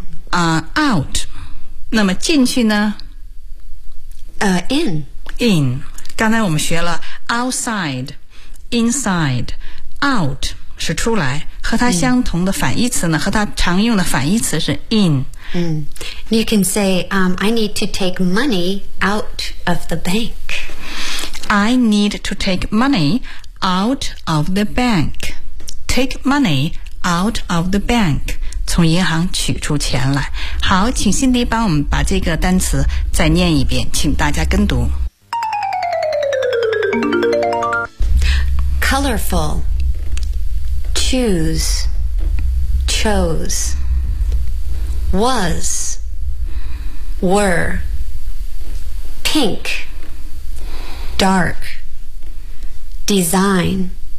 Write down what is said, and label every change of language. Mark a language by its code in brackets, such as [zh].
[zh] Out， 那么进去呢？ [en] In。 [zh] In， 刚才我们学了 outside、inside、out 是出来，和它相同的反义词呢？和它常用的反义词是 in。 Mm. [en] You can say, I need to take money out of the bank. I need to take money out of the bank. Take money out of the bank. [zh] 从银行取出钱来。好，请辛迪帮我们把这个单词再念一遍，请大家跟读。 [en] Colorful. Choose. Chose. Was. Were. Pink. Dark. Design.